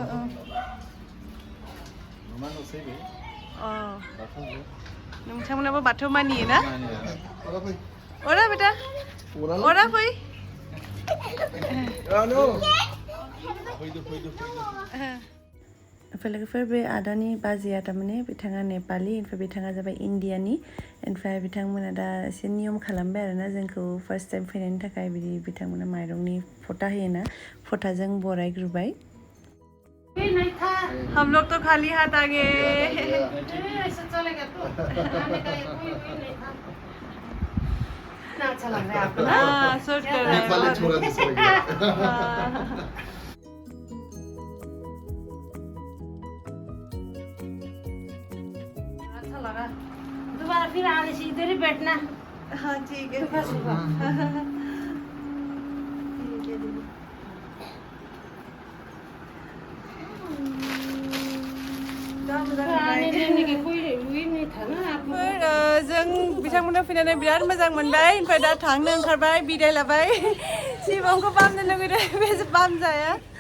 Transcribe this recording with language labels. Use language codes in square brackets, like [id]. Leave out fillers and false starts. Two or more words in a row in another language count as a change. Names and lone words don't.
[brx] नोंथांमोनाबो बाथौ मानियो ना अरा बेटा अरा फै लोगोफोर बे आदानि बाजैया थारमाने बिथाङा नेपालि ओमफ्राय बिथाङा जाबाय इण्डियानि ओमफ्राय बिथांमोना दा एसे नियम खालामबाय आरोना जोंखौ [en] first time [brx] फैनायनि थाखाय बिदि बिथांमोना माइरंनि फटा होयोना फटाजों बरायग्रोबाय [hi] हम लोग तो खाली हाथ आ गए ऐसा चलेगा तो अच्छा लग रहा है आपको ना? सूट कर रहा है [ne] नेपाली छोरा जस्तो लग्यो। [hi] अच्छा लगा दोबारा फिर आलेशी इधर ही बैठना हाँ ठीक है आने देने के कोई उही नहीं था ना आपको [brx] जों बिथांमोननाव फैनानै बिराद मोजां मोनबाय ओमफ्राय दा थांनो ओंखारबाय बिदाय लाबाय शिबंखौ बामनो लुगैदों बे बामजाया